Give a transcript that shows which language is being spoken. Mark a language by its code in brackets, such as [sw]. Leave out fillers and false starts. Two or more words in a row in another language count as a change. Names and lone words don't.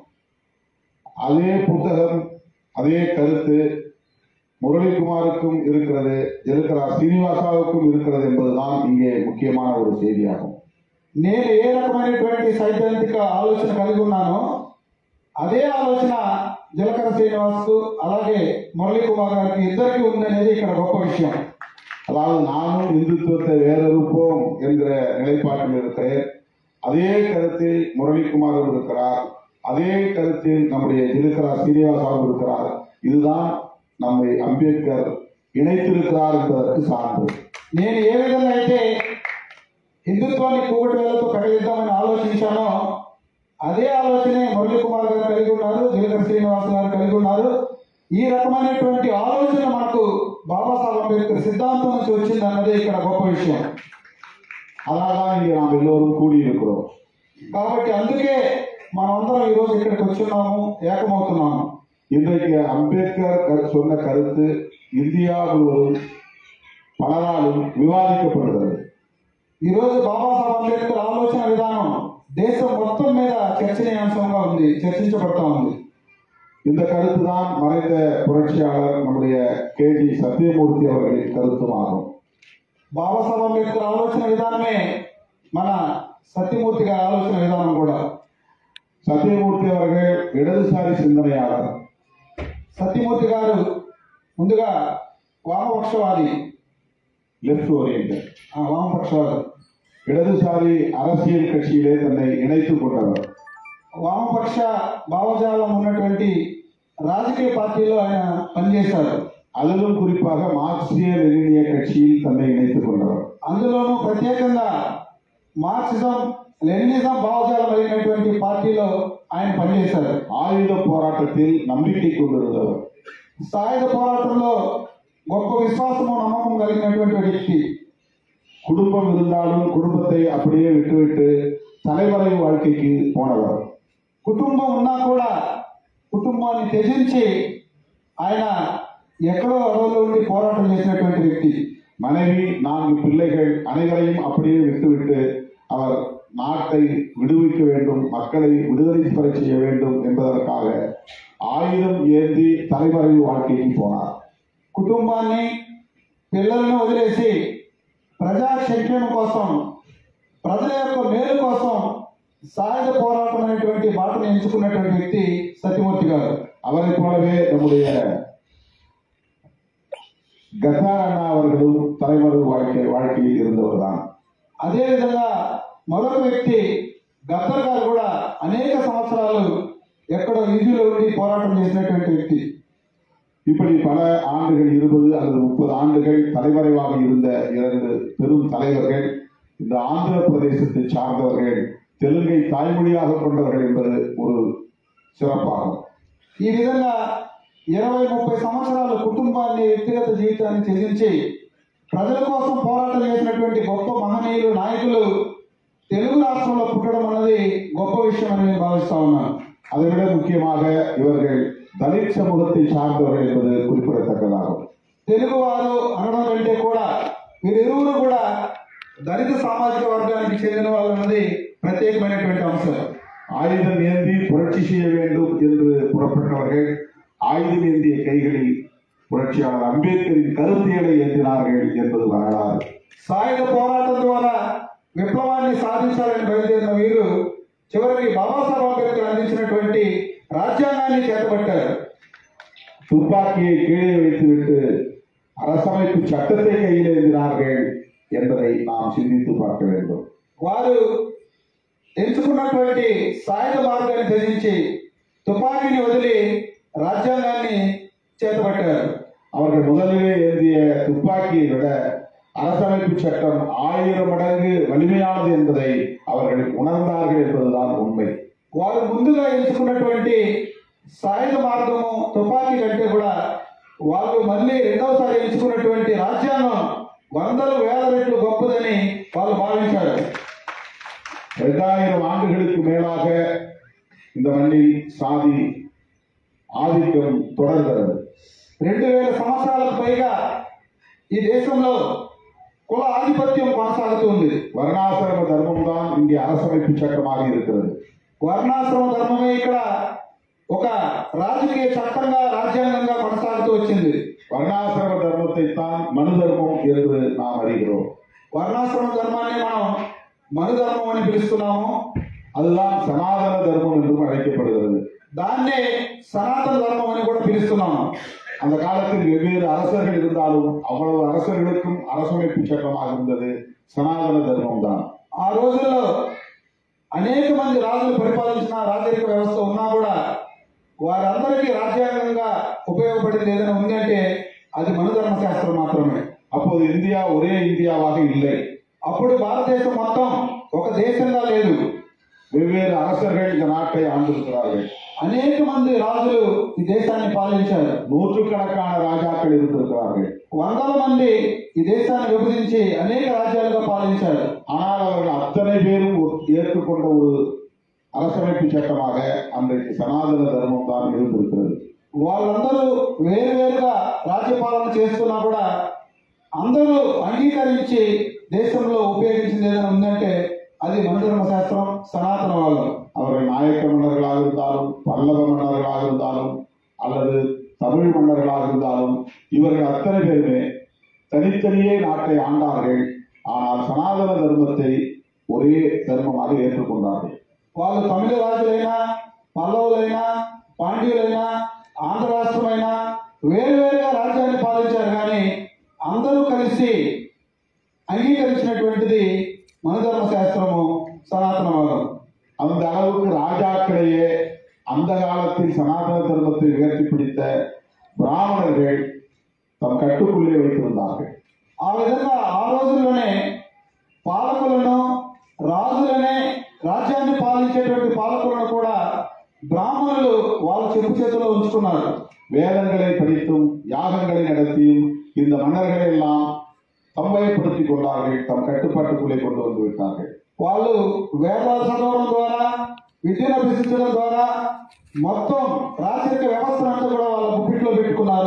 [ta] அதே புத்தகம் அதே கருத்து முரளிகுமாருக்கும் இருக்கிறது, ஜெயலலிதா சீனிவாசாவுக்கும் இருக்கிறது என்பதுதான் இங்கே முக்கியமான ஒரு செய்தியாகும். [te] నేను ఏ రకమైనటువంటి సైద్ధాంతిక ఆలోచన కలిగి ఉన్నానో అదే ఆలోచన జీలకర్ర శ్రీనివాస్కు అలాగే మురళీ కుమార్ గారికి ఇద్దరికి ఉందనేది ఇక్కడ గొప్ప విషయం. [ta] அதாவது நானும் இந்துத்துவத்தை வேறறுப்போம் என்கிற நிலைப்பாட்டில் இருக்கிறேன். அதே கருத்தில் முரளிகுமாரும் இருக்கிறார், அதே கருத்தில் நம்முடைய ஜெயலலிதா சீனிவாசாவும் இருக்கிறார். இதுதான் நம்மை అంబేద్కర్ ఇணைத்திருக்கிறார் என்பதற்கு సాன்று. [te] నేను ఏ విధంగా అయితే హిందుత్వాన్ని కూకటి వేలతో పగలిద్దామని ఆలోచించానో అదే ఆలోచనే మురళీ కుమార్ గారు కలిగి ఉన్నారు, జీలకర్ర శ్రీనివాస్ గారు కలిగి ఉన్నారు. ఈ రకమైనటువంటి ఆలోచన మనకు బాబాసాహెబ్ అంబేద్కర్ సిద్ధాంతం నుంచి వచ్చింది అన్నదే ఇక్కడ గొప్ప విషయం. [ta] அதனால்தான் இங்கே நாம் எல்லோரும் கூடியிருக்கிறோம். [te] కాబట్టి అందుకే మనమందరం ఈ రోజు ఇక్కడికి వచ్చున్నాము, ఏకమవుతున్నాము. [ta] இன்றைக்கு அம்பேத்கர் சொன்ன கருத்து இந்தியா முழுவதும் பலராலும் விவாதிக்கப்படுகிறது. [te] ఈ రోజు బాబాసాహెబ్ అంబేద్కర్ ఆలోచన విధానం దేశం మొత్తం మీద చర్చనీయాంశంగా ఉంది, చర్చించబడతా ఉంది. [ta] இந்த கருத்து தான் மறைந்த புரட்சியாளர் நம்முடைய கேடி சத்தியமூர்த்தி அவர்களின் கருத்துமாகும். [te] బాబాసాహెబ్ అంబేద్కర్ ఆలోచన విధానమే మన సత్యమూర్తి గారి ఆలోచన విధానం కూడా. [ta] సత్యమూర్తి அவர்கள் இடதுசாரி சிந்தனையாளர். [te] సత్యమూర్తి గారు ముందుగా వామపక్షవాది, [en] left oriented, [te] వామపక్షవాది, [ta] இடதுசாரி அரசியல் கட்சியிலே தன்னை இணைத்துக் கொண்டவர். [te] వామపక్ష భావజాలం ఉన్నటువంటి రాజకీయ పార్టీలో ఆయన పనిచేశారు. [ta] அதிலும் குறிப்பாக மார்க்சிய லெனினிய கட்சியில் தன்னை இணைத்துக் கொண்டவர். [te] అందులోనూ ప్రత్యేకంగా మార్క్సిజం లెనినిజం భావజాలం కలిగినటువంటి పార్టీలో ఆయన పనిచేశారు. [ta] ஆயுத போராட்டத்தில் நம்பிக்கை கொண்டிருந்தவர். [te] సాయుధ పోరాటంలో గొప్ప విశ్వాసము నమ్మకం కలిగినటువంటి వ్యక్తి. [ta] குடும்பம் இருந்தாலும் குடும்பத்தை அப்படியே விட்டுவிட்டு தலைமறை வாழ்க்கைக்கு போனவர். [te] కుటుంబం ఉన్నా కూడా కుటుంబాన్ని త్యజించి ఆయన ఎక్కడో అడవుల్లో ఉండి పోరాటం చేసినటువంటి వ్యక్తి. [ta] மனைவி 4 பிள்ளைகள் அனைவரையும் அப்படியே விட்டுவிட்டு அவர் நாட்டை விடுவிக்க வேண்டும், மக்களை விடுதலை பெற செய்ய வேண்டும் என்பதற்காக ஆயுதம் ஏந்தி தலைமறை வாழ்க்கைக்கு போனார். [te] కుటుంబాన్ని పిల్లలను వదిలేసి ప్రజా సంక్షేమం కోసం, ప్రజల యొక్క మేలు కోసం సాయుధ పోరాటం అనేటువంటి బాటను ఎంచుకున్నటువంటి వ్యక్తి సత్యమూర్తి గారు. [ta] அவரை போலவே நம்முடைய கத்தார் அண்ணா அவர்களும் தலைமறை வாழ்க்கையில் இருந்தவர் தான். [te] అదేవిధంగా మరొక వ్యక్తి గద్దర్ గారు కూడా అనేక సంవత్సరాలు ఎక్కడో ఈజీలో ఉండి పోరాటం చేసినటువంటి వ్యక్తి. [ta] இப்படி பல ஆண்டுகள் 20 அல்லது 30 ஆண்டுகள் தலைமறைவாக இருந்த 2 பெரும் தலைவர்கள், இந்த ஆந்திர பிரதேசத்தை சார்ந்தவர்கள், தெலுங்கை தாய்மொழியாக கொண்டவர்கள் என்பது ஒரு சிறப்பாகும். [te] ఈ విధంగా 20-30 సంవత్సరాలు కుటుంబాన్ని, వ్యక్తిగత జీవితాన్ని త్యజించి ప్రజల కోసం పోరాటం చేసినటువంటి గొప్ప మహనీయులు, నాయకులు తెలుగు రాష్ట్రంలో పుట్టడం అన్నది గొప్ప విషయం అని నేను భావిస్తా ఉన్నాను. [ta] அதை விட முக்கியமாக இவர்கள் தலித் சமூகத்தை சார்ந்தவர்கள் என்பது குறிப்பிடத்தக்கதாகும். [te] తెలుగువారు అనడం కంటే కూడా వీరిరువురు కూడా దళిత సామాజిక వర్గానికి చెందిన వాళ్ళు అన్నది ప్రత్యేకమైనటువంటి అంశం. [ta] ஆயுதம் ஏந்தி புரட்சி செய்ய வேண்டும் என்று புறப்பட்டவர்கள் ஆயுதம் ஏந்திய கைகளில் புரட்சியாளர் அம்பேத்கரின் கருத்தியலை ஏற்றினார்கள் என்பது வரலாறு. [te] సాయుధ పోరాటం ద్వారా విప్లవాన్ని సాధించాలని బయలుదేరిన వీరు చివరికి బాబాసాహెబ్ అంబేద్కర్ అందించినటువంటి రాజ్యాంగాన్ని చేతబట్టారు. [ta] துப்பாக்கியை கீழே வைத்துவிட்டு அரசமைப்பு சட்டத்தை கையில் ஏந்தினார்கள் என்பதை நாம் சிந்தித்து பார்க்க வேண்டும். [te] వారు ఎంచుకున్నటువంటి సాయుధ మార్గాన్ని త్యజించి తుపాకీని వదిలి రాజ్యాంగాన్ని చేతబట్టారు. [ta] அவர்கள் முதலிலே ஏந்திய துப்பாக்கியை விட அரசமைப்பு சட்டம் 1000 மடங்கு வலிமையானது என்பதை அவர்கள் உணர்ந்தார்கள் என்பதுதான் உண்மை. [te] వారు ముందుగా ఎంచుకున్నటువంటి సాయుధ మార్గము తుపాకీ కంటే కూడా వాళ్ళు మళ్ళీ రెండవసారి ఎంచుకున్నటువంటి రాజ్యాంగం 100,000 రెట్లు గొప్పదని వాళ్ళు భావించారు. [ta] 2000 ஆண்டுகளுக்கு மேலாக இந்த மண்ணில் சாதி ஆதிக்கம் தொடர்கிறது. [te] 2000 సంవత్సరాలకు పైగా ఈ దేశంలో కుల ఆధిపత్యం కొనసాగుతుంది. [ta] வர்ணாசிரம தர்மம் தான் இங்கே அரசமைப்பு சட்டமாக இருக்கிறது. [te] వర్ణాశ్రమ ధర్మమే ఇక్కడ ఒక రాజకీయ చట్టంగా, రాజ్యాంగంగా కొనసాగుతూ వచ్చింది. [ta] வர்ணாசிரம தர்மத்தை தான் மனு தர்மம் என்று நாம் அறிகிறோம். [te] వర్ణాశ్రమ ధర్మాన్ని మనం మను ధర్మం అని పిలుస్తున్నాము. [ta] அதுதான் சனாதன தர்மம் என்றும் அழைக்கப்படுகிறது. [te] దాన్నే సనాతన ధర్మం అని కూడా పిలుస్తున్నాము. [ta] அந்த காலத்தில் வெவ்வேறு அரசர்கள் இருந்தாலும் அவ்வளவு அரசர்களுக்கும் அரசமைப்பு சட்டமாக இருந்தது சனாதன தர்மம் தான். [te] ఆ రోజుల్లో అనేక మంది రాజులు పరిపాలించిన రాజరిక వ్యవస్థ ఉన్నా కూడా వారందరికీ రాజ్యాంగంగా ఉపయోగపడింది ఏదైనా ఉంది అంటే అది మనుధర్మ శాస్త్రం మాత్రమే. [ta] அப்போது இந்தியா ஒரே இந்தியாவாக இல்லை. [te] అప్పుడు భారతదేశం మొత్తం ఒక దేశంగా లేదు. [ta] வெவ்வேறு அரசர்கள் இந்த நாட்டை ஆண்டிருக்கிறார்கள். [te] అనేక మంది రాజులు ఈ దేశాన్ని పాలించారు. [ta] நூற்றுக்கணக்கான ராஜாக்கள் இருந்திருக்கிறார்கள். [te] 100ల మంది ఈ దేశాన్ని విభజించి అనేక రాజ్యాలుగా పాలించారు. [ta] ஆனால் அவர்கள் அத்தனை பேரும் ஏற்றுக்கொண்ட ஒரு அரசமைப்பு சட்டமாக அன்றைக்கு சனாதன தர்மம் தான் இருந்திருக்கிறது. [te] వాళ్ళందరూ వేరువేరుగా రాజ్యపాలన చేస్తున్నా కూడా అందరూ అంగీకరించి దేశంలో ఉపయోగించింది ఏదైనా ఉందంటే అది మనుధర్మ శాస్త్రం, సనాతనవాదం. [ta] அவர்கள் நாயக்க மன்னர்களாக இருந்தாலும், பல்லவ மன்னர்களாக இருந்தாலும், அல்லது தமிழ் மன்னர்களாக இருந்தாலும் இவர்கள் அத்தனை பேருமே தனித்தனியே நாட்டை ஆண்டார்கள். ஆனால் சனாதன தர்மத்தை ஒரே தர்மமாக ஏற்றுக்கொண்டார்கள். [te] వాళ్ళు తమిళ రాజులైనా, పల్లవులైనా, పాండ్యులైనా, ఆంధ్ర రాష్ట్రమైనా వేరువేరుగా రాజ్యాన్ని పాలించారు. కానీ అందరూ కలిసి అంగీకరించినటువంటిది మనుధర్మ శాస్త్రము, సనాతనవాదం. [ta] அந்த அளவுக்கு ராஜாக்களையே அந்த காலத்தில் சனாதன தர்மத்தை உயர்த்தி பிடித்த பிராமணர்கள் தம் கட்டுக்குள்ளே வைத்திருந்தார்கள். [te] ఆ విధంగా ఆ రోజుల్లోనే పాలకులను, రాజులనే, రాజ్యాన్ని పాలించేటువంటి పాలకులను కూడా బ్రాహ్మణులు వాళ్ళ చెప్పు చేతిలో ఉంచుకున్నారు. [ta] வேதங்களை படித்தும் யாகங்களை நடத்தியும் இந்த மன்னர்களை எல்லாம் தம்மைப்படுத்திக் கொண்டார்கள், தம் கட்டுப்பாட்டுக்குள்ளே கொண்டு வந்து விட்டார்கள். [te] వాళ్ళు వేదాలు చదవడం ద్వారా, విద్యను అభ్యసించడం ద్వారా మొత్తం రాజరిక వ్యవస్థనంతా కూడా వాళ్ళ గుప్పిట్లో పెట్టుకున్నారు.